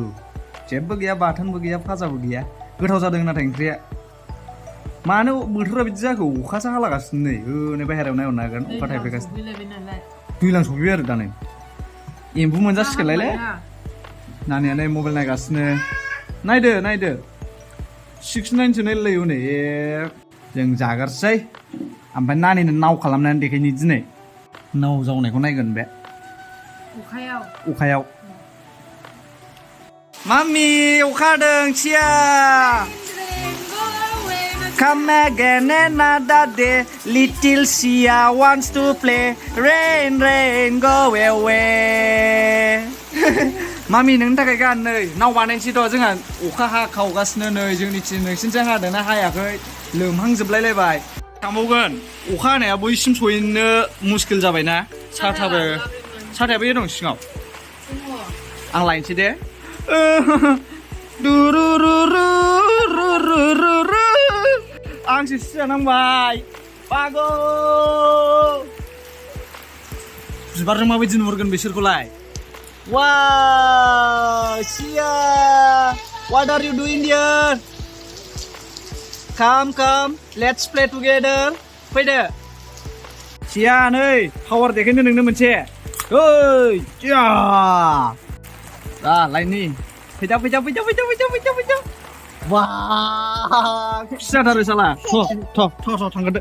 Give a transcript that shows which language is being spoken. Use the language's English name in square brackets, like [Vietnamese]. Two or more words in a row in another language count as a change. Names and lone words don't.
[Bodo] जेबो गैया बाथोनबो गैया फाजाबो गैया गोथाव जादों नाथाय ओंख्रिया मानो बोथोरा बिदि जाखो अखासो हालागासिनो नै बाहेरायाव नायहरनो हागोन अखा थाइफ्रिगासिनो दैलां सफैबाय आरो दा नै एम्बु मोनजासिगोनलायलै नानिया नै मबाइल नायगासिनो नायदो 6-9 सो नायलायो नै जों जागारसै ओमफ्राय नानिनो नाव खालामनानै देखायनि दिनै नाव जावनायखौ नायगोन बे अखायाव मामि अखा हादों सिया [English] Come again another day little Sia wants to play rain go away [Bodo] मामि नोंनि थाखाय गान नै नाव बानायनोसैथ' जोंहा अखा हाखावगासिनो नै जोंनिथिं नोंसिनिथिं हादोंना हायाखै लोमहांजोबलायलायबाय थांबावगोन अखा हानाया बैसिम सहैनो मुस्किल जाबायना साथायाबो दं सिङाव आं लायनोसै दे आंसो सिजानांबाय बागौ बिबारजों माबायदि नुहुरगोन बिसोरखौलाय [English] Wow, Sia, what are you doing here? Come, let's play together. [Bodo] Fैदो. Sia नै पावार देखायनो नोंनो मोनसे. ओइ, या. दा लाइननि. फैदा. वाव, खुसियाथारो साला. थ' थांगोरदो.